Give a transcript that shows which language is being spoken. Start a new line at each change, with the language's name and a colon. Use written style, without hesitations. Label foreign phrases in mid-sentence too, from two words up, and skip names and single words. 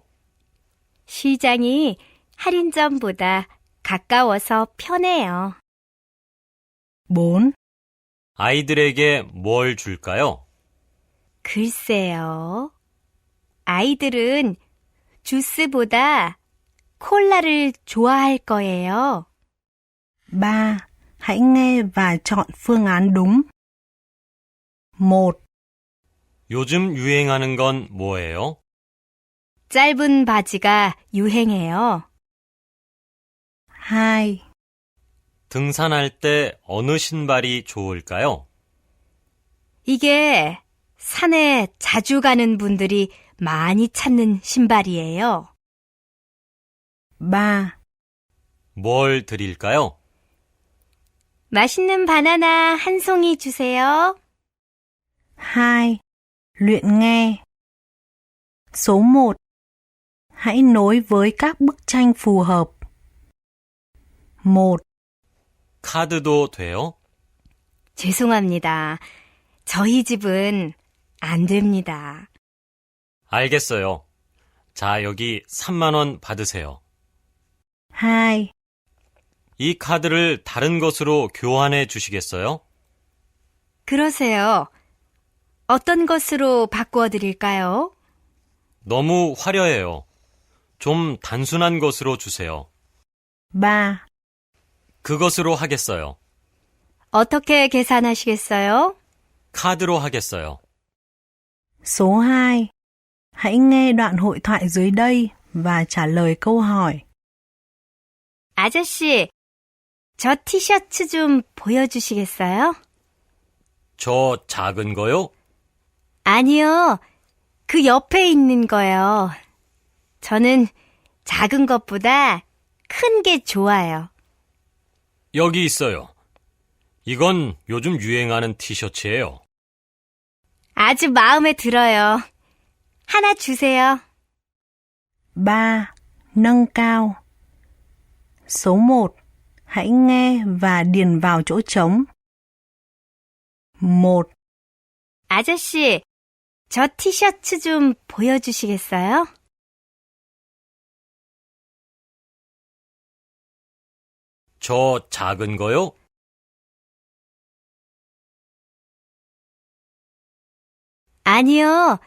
Korean: 시장이 할인점보다 가까워서 편해요. 4, 아이들에게 뭘 줄까요? 글쎄요. 아이들은 주스보다 콜라를 좋아할 거예요. 3.
Vietnamese: Hãy nghe và chọn phương án đúng. 1,
Korean: 요즘 유행하는 건 뭐예요? 짧은 바지가 유행해요. 2, 등산할 때 어느 신발이 좋을까요? 이게 산에 자주 가는 분들이 많이 찾는 신발이에요. 3, 뭘 드릴까요? 맛있는 바나나 한 송이 주세요. 2.
Vietnamese: Luyện nghe. Số 1. Hãy nối với các bức tranh phù hợp. 1,
Korean: 카드도 돼요? 죄송합니다. 저희 집은 안 됩니다. 알겠어요. 자, 여기 3만 원 받으세요. 2, 이 카드를 다른 것으로 교환해 주시겠어요? 그러세요. 어떤 것으로 바꾸어 드릴까요? 너무 화려해요. 좀 단순한 것으로 주세요. 3, 그것으로 하겠어요. 어떻게 계산하시겠어요? 카드로 하겠어요.
Vietnamese: số 2. Hãy nghe đoạn hội thoại dưới đây và trả lời câu hỏi.
Korean: 아저씨, 저 티셔츠 좀 보여주시겠어요? 저 작은 거요? 아니요, 그 옆에 있는 거요. 저는 작은 것보다 큰 게 좋아요. 여기 있어요. 이건 요즘 유행하는 티셔츠예요. 아주 마음에 들어요. 하나 주세요. 3.
Vietnamese: Nâng cao. Số 1. Hãy nghe và điền vào chỗ trống. 1,
Korean: 아저씨, 저 티셔츠 좀 보여주시겠어요? 저 작은 거요? 아니요.